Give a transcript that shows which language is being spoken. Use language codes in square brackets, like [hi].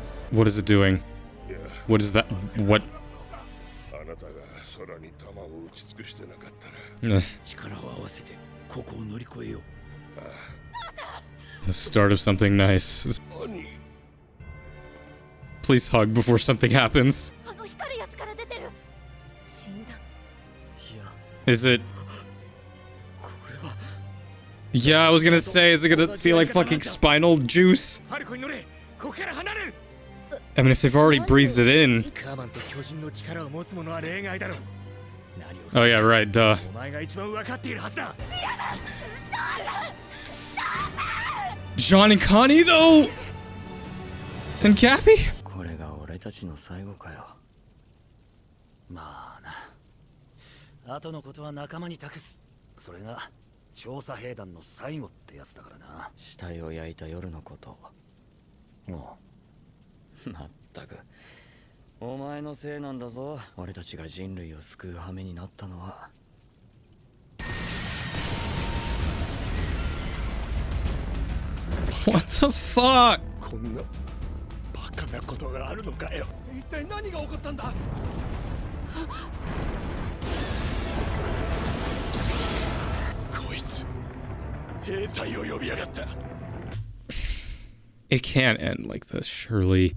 [en] What is it doing? What is that? What? [ja] 空に弾を撃ち尽くしてなかったら力を合わせてここを乗り越えよう。 [en] The start of something nice. [ja] 兄 [en] Please hug before something happens. [ja] あの光るやつから出てる。死んだ。いや、 [en] Is it? [ja] これは [en] Yeah, I was gonna say, is it gonna feel like fucking spinal juice? [ja] ハルコに乗れ。ここから離れる。 [en] I mean, if they've already breathed it in. [ja] カーマンと巨人の力を持つ者は例外だろう。何を [en] Oh yeah, right, duh. [ja] お前が一番分かっているはずだ。 [en] John and Connie though? And Cappy? [ja] これが俺たちの最後かよ。まあな。後のことは仲間に託す。それが調査兵団の最後ってやつだからな。死体を焼いた夜のこと。もう。まったく。お前のせいなんだぞ。俺たちが人類を救う羽目になったのは。 [en] What the fuck? [ja] こんなバカなことがあるのかよ。一体何が起こったんだ。こいつ兵隊を呼びやがった。 [en] It can't end like this, surely.